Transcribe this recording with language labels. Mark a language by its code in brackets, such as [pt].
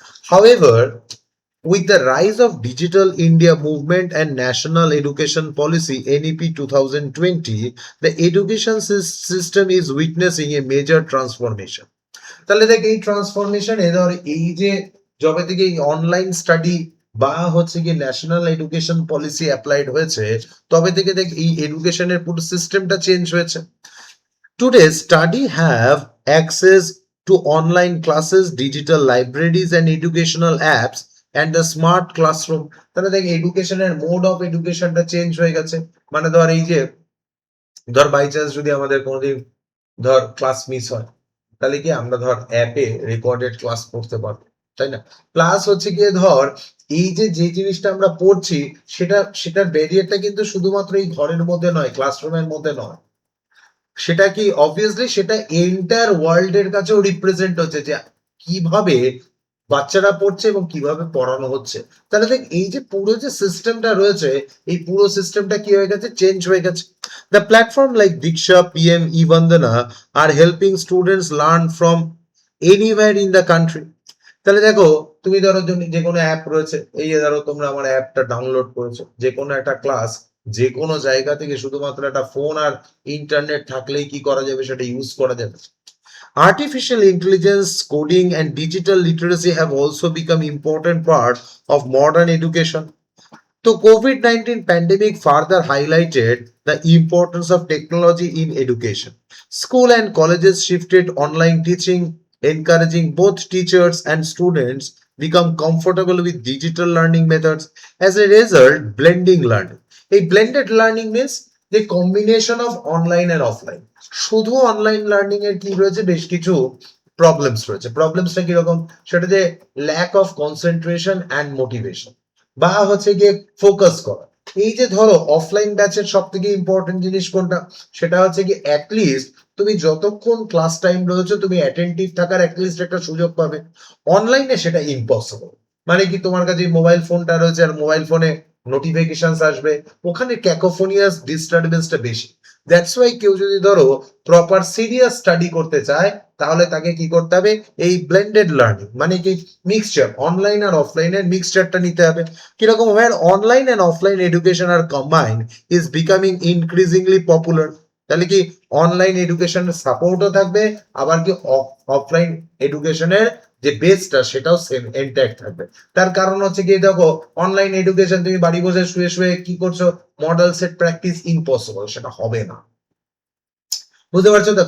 [en] However, with the rise of Digital India movement and National Education Policy NEP 2020, the education system is witnessing a major transformation. [bn] তাহলে দেখ এই ট্রান্সফরমেশনে ধর এই যে যবে থেকে এই অনলাইন স্টাডি বা হচ্ছে কি ন্যাশনাল এডুকেশন পলিসি অ্যাপ্লাইড হয়েছে, তবে থেকে দেখ এই এডুকেশনের পুরো সিস্টেমটা চেঞ্জ হয়েছে। [en] Today, study have access to online classes, digital libraries and educational apps and the smart classroom. [bn] তাহলে দেখ এডুকেশনের মোড অফ এডুকেশনটা চেঞ্জ হয়ে গেছে। মানে ধর এই যে ধর বাই চান্স যদি আমাদের কোনোদিন ধর ক্লাস মিস হয়, তাহলে কি আমরা ধর অ্যাপে রেকর্ডেড ক্লাস পড়তে পারবো, তাই না? প্লাস হচ্ছে গিয়ে ধর এই যে যে জিনিসটা আমরা পড়ছি, সেটার ব্যারিয়ারটা কিন্তু শুধুমাত্র এই ঘরের মধ্যে নয়, ক্লাসরুমের মধ্যে নয়, সেটা কি অবভিয়াসলি সেটা এন্টায়ার ওয়ার্ল্ড এর কাছেও রিপ্রেজেন্ট হচ্ছে যে কিভাবে বাচ্চারা পড়ছে এবং কিভাবে পড়ানো হচ্ছে। তাহলে দেখ এই যে পুরো যে সিস্টেমটা রয়েছে, এই পুরো সিস্টেমটা কি হয়ে গেছে, চেঞ্জ হয়ে গেছে। [en] The platform like Diksha, PM e Vandana are helping students learn from anywhere in the country. [bn] তাহলে দেখো তুমি ধরো যে কোনো অ্যাপ রয়েছে, এই যে ধরো তোমরা আমার অ্যাপটা ডাউনলোড করেছো, যে কোনো একটা ক্লাস যে কোনো জায়গা থেকে শুধুমাত্র একটা ফোন আর ইন্টারনেট থাকলেই কি করা যাবে, সেটা ইউজ করা যাবে। [en] Artificial intelligence, coding, and digital literacy have also become important part of modern education. The COVID-19 pandemic further highlighted the importance of technology in education. School and colleges shifted online teaching, encouraging both teachers and students become comfortable with digital learning methods. As a result, blending learning. A blended learning means the combination of online and offline. [bn] শুধু online learning এর কি রয়েছে, বেশ কিছু problems রয়েছে। প্রবলেমসটা কিরকম? সেটা যে [en] lack of concentration and motivation, [bn] বা হচ্ছে গিয়ে ফোকাস করা। এই যে ধরো অফলাইন ব্যাচের সব থেকে ইম্পর্টেন্ট জিনিস কোনটা? সেটা হচ্ছে কি অ্যাটলিস্ট তুমি যতক্ষণ ক্লাস টাইম রয়েছে তুমি অ্যাটেন্টিভ থাকার অ্যাটলিস্ট একটা সুযোগ পাবে। অনলাইনে সেটা ইম্পসিবল। মানে কি তোমার কাছে মোবাইল ফোনটা রয়েছে আর মোবাইল ফোনে নোটিফিকেশন আসবে, ওখানে ক্যাকোফোনিয়াস ডিস্টারবেন্সটা বেশি। [en] that's why [bn] কেউ যদি ধরো প্রপার সিরিয়াস স্টাডি করতে চায়, তাহলে তাকে কি করতে হবে, এই ব্লেন্ডেড লার্নিং মানে কি মিক্সচার, অনলাইন আর অফলাইনের মিক্সচারটা নিতে হবে। কিরকম? [en] where online and offline education are combined is becoming increasingly popular. [bn] তাহলে কি অনলাইন এডুকেশনের সাপোর্টও থাকবে, আবার কি অফলাইন এডুকেশনের যে বেসটা সেটাও সেম ইনট্যাক্ট থাকবে। তার কারণ হচ্ছে কি দেখো, অনলাইন এডুকেশন তুমি বাড়ি বসে শুয়ে শুয়ে কি করছো, মডেল সেট প্র্যাকটিস ইম্পসিবল, সেটা হবে না। বুঝতে পারছো তো?